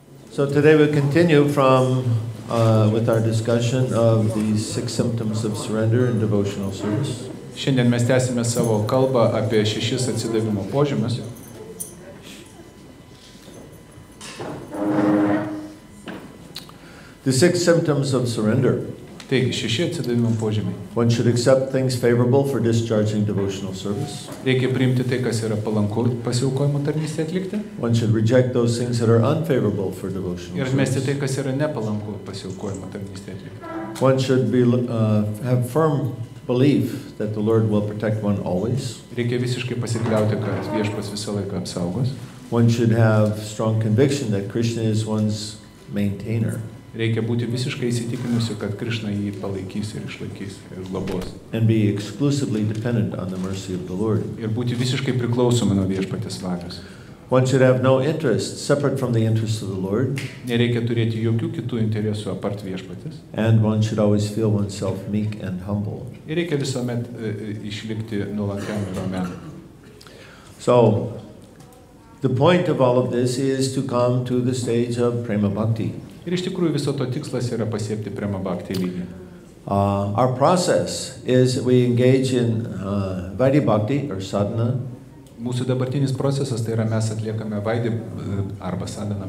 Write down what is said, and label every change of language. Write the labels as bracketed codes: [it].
[en] So today we continue with our discussion of the 6 symptoms of surrender in devotional service. [lt] Šiandien mes tęsime savo kalbą apie 6 atsidavimo požymius. [en] The 6 symptoms of surrender. [lt] Taigi, 6 atsidavimo požymiai. [en] One should accept things favorable for discharging devotional service. [lt] Reikia priimti tai, kas yra palanku pasiaukojimo tarnystę atlikti. [en] One should reject those things that are unfavorable for devotional [lt] Ir mesti [en] service. [lt] tai, kas yra nepalanku pasiaukojimo tarnystę atlikti. [en] One should have firm belief that the Lord will protect one always. [lt] Reikia visiškai pasikliauti, kad Viešpats visą laiką apsaugos. [en] One should have strong conviction that Krishna is one's maintainer. [lt] Reikia būti visiškai įsitikinusiu, kad Krišna jį palaikys ir išlaikys ir globos. [en] And be exclusively dependent on the mercy of the Lord. [lt] Ir būti visiškai priklausomi nuo Viešpatės valios. [en] One should have no interest separate from the interest of the Lord. [lt] Nereikia turėti jokių kitų interesų apart Viešpatės. [en] And one should always feel oneself meek and humble. [lt] Ir reikia visuomet išlikti nuolankiam ir ramiam. [en] So, the point of all of this is to come to the stage of prema bhakti. [lt] Ir iš tikrųjų viso to tikslas yra pasiekti prema bhakti lygį. [en] Our process is that we engage in vaidhi bhakti or sadhana. [lt] Mūsų dabartinis procesas tai yra mes atliekame vaidhi arba sadhana.